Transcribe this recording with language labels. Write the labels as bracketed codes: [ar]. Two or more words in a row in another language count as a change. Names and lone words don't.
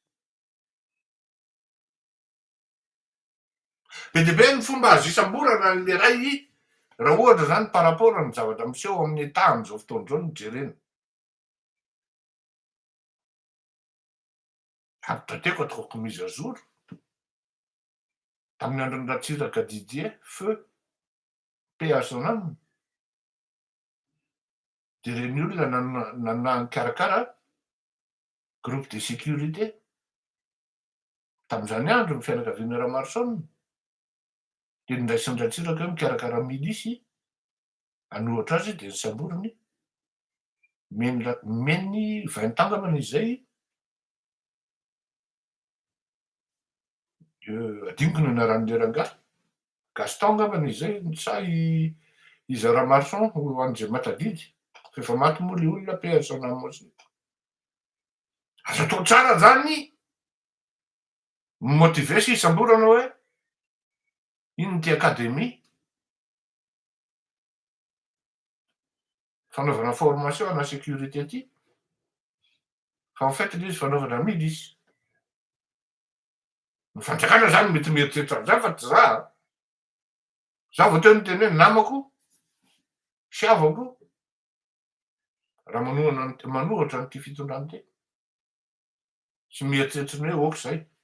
[mg] Be dia be ny fomba azo isamborana le ray raha ohatra zany [fr] par rapport [mg] amin'ny zavatra miseho amin'ny état amin'izao fotoan'izao no jerena. Ampitateko ataoko [fr] mise à jour [mg] tamin'ny andron'ny Ratsiraka Didier [fr] feu paix à son âme. [mg] De reny olona nana nikarakara [fr] groupe de sécurité [mg] tamin'izany andro ny fianakavian'ny Ramarosaona de niraisin'ny Ratsiraka hoe mikarakara milisy hanohatra azy de nisamboriny meny 20 angambany izay adiniko ny anaran'le rangahy Gaston angambany izay sa izy Ramaroson ho an'izay matadidy fa efa maty moa le olona [fr] paix à son âme aussi. [mg] Azo atao tsara zany motive sy isamborana hoe ino ty akademia fanaovana formation ana sécurité ty fa [fr] en fait [mg] le izy fanaovana milisy. Ny fanjakana zany mety mieritreritra an'izany fa tsy za. Za vao teo nyteny hoe namako sy havako raha manohatra n'ity fitondrana ty sy mieritreritra ny hoe aoka zay.